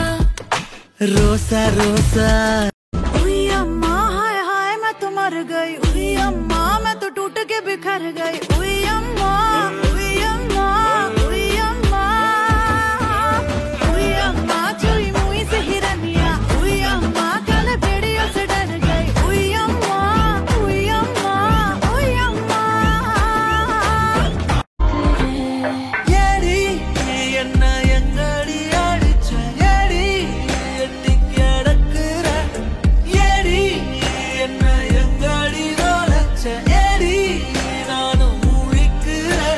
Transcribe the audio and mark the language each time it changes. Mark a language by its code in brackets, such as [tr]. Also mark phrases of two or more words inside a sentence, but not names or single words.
[ta] ரோசா ரோசா [hi] उई अम्मा हाय हाय मैं तो मर गई उई अम्मा मैं तो टूट के बिखर गई उई अम्मा उई अम्मा उई अम्मा उई अम्मा चुई मुई से हिरनिया उई अम्मा काले भेड़ियों से डर गई उई अम्मा उई अम्मा उई अम्मा [ta] ஏடி என்ன எங்கடி அடிச்ச ஏடி எட்டி கிடக்குற ஏடி என்ன எங்கடி நோலச்ச ஏடி நானும் முழிக்கிறேன்